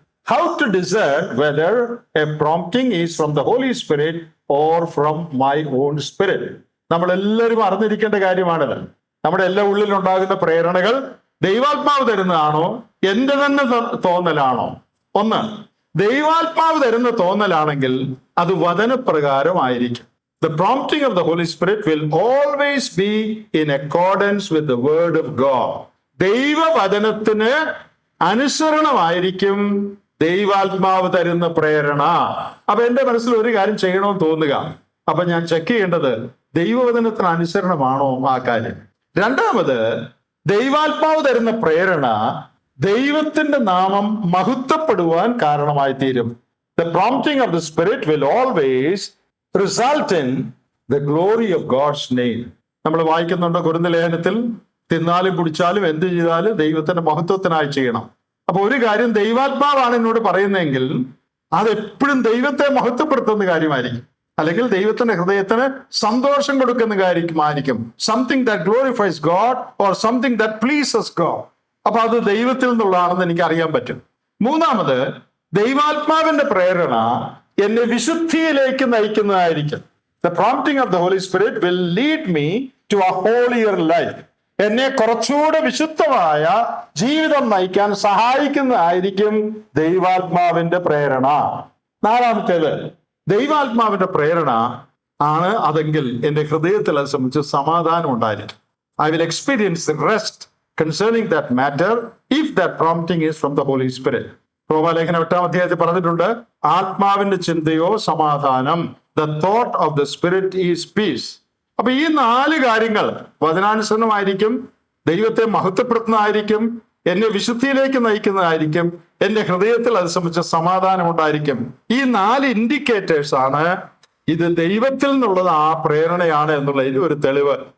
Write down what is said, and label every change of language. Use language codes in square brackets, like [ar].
[en] How to discern whether a prompting is from the Holy Spirit or from my own spirit. [ml] നമ്മളെല്ലാവരും അറിഞ്ഞിരിക്കേണ്ട കാര്യമാണിത്. നമ്മുടെ എല്ലാ ഉള്ളിലുണ്ടാകുന്ന പ്രേരണകൾ ദൈവാത്മാവ് തരുന്നതാണോ എന്റെ തന്നെ തോന്നലാണോ? ഒന്ന്, ദൈവാത്മാവ് തരുന്ന തോന്നലാണെങ്കിൽ അത് വചനപ്രകാരമായിരിക്കും. [en] The prompting of the Holy Spirit will always be in accordance with the word of God. [ml] ദൈവവചനത്തിന് അനുസരണമായിരിക്കും ദൈവാത്മാവ് തരുന്ന പ്രേരണ. അപ്പൊ എന്റെ മനസ്സിൽ ഒരു കാര്യം ചെയ്യണമെന്ന് തോന്നുക, അപ്പൊ ഞാൻ ചെക്ക് ചെയ്യേണ്ടത് ദൈവവചനത്തിന് അനുസരണമാണോ ആ കാര്യം. രണ്ടാമത്, ദൈവാത്മാവ് തരുന്ന പ്രേരണ ദൈവത്തിന്റെ നാമം മഹത്വപ്പെടുവാൻ കാരണമായി തീരും. [en] The prompting of the Spirit will always result in the glory of God's name. [ml] നമ്മൾ വായിക്കുന്നുണ്ട് കൊരിന്ത്യർ ലേഖനത്തിൽ, തിന്നാലും കുടിച്ചാലും എന്ത് ചെയ്താലും ദൈവത്തിന്റെ മഹത്വത്തിനായി ചെയ്യണം. അപ്പൊ ഒരു കാര്യം ദൈവാത്മാവാണ് എന്നോട് പറയുന്നതെങ്കിൽ അതെപ്പോഴും ദൈവത്തെ മഹത്വപ്പെടുത്തുന്ന കാര്യമായിരിക്കും, അല്ലെങ്കിൽ ദൈവത്തിന്റെ ഹൃദയത്തിന് സന്തോഷം കൊടുക്കുന്ന കാര്യമായിരിക്കും. [en] Something that glorifies God or something that pleases God. [ml] അപ്പൊ അത് ദൈവത്തിൽ നിന്നുള്ളതാണെന്ന് എനിക്ക് അറിയാൻ പറ്റും. മൂന്നാമത്, ദൈവാത്മാവിന്റെ പ്രേരണ എന്നെ വിശുദ്ധിയിലേക്ക് നയിക്കുന്നതായിരിക്കും. [en] The prompting of the Holy Spirit will lead me to a holier life. [ml] എന്നെ കുറച്ചുകൂടെ വിശുദ്ധമായ ജീവിതം നയിക്കാൻ സഹായിക്കുന്നതായിരിക്കും ദൈവാത്മാവിന്റെ പ്രേരണ. നാലാമത്തേത്, ദൈവാത്മാവിന്റെ പ്രേരണ ആണ് അതെങ്കിൽ എന്റെ ഹൃദയത്തിൽ അത് സംബന്ധിച്ച് സമാധാനം ഉണ്ടായിരിക്കും. [en] I will experience rest concerning that matter if that prompting is from the Holy Spirit. [ml] റോമാലേഖനം 8-ാം അധ്യായത്തിൽ പറഞ്ഞിട്ടുണ്ട്, ആത്മാവിന്റെ ചിന്തയോ സമാധാനം. [en] The thought of the Spirit is peace. [ml] അപ്പൊ ഈ 4 കാര്യങ്ങൾ വചനാനുസരണമായിരിക്കും, ദൈവത്തെ മഹത്വപ്പെടുത്തുന്നതായിരിക്കും, എന്നെ വിശുദ്ധിയിലേക്ക് നയിക്കുന്നതായിരിക്കും, എന്റെ ഹൃദയത്തിൽ അത് സംബന്ധിച്ച സമാധാനം ഉണ്ടായിരിക്കും. ഈ 4 ഇൻഡിക്കേറ്റേഴ്സ് ആണ് ഇത് ദൈവത്തിൽ നിന്നുള്ളത് ആ പ്രേരണയാണ് എന്നുള്ളതിന് ഒരു തെളിവ്.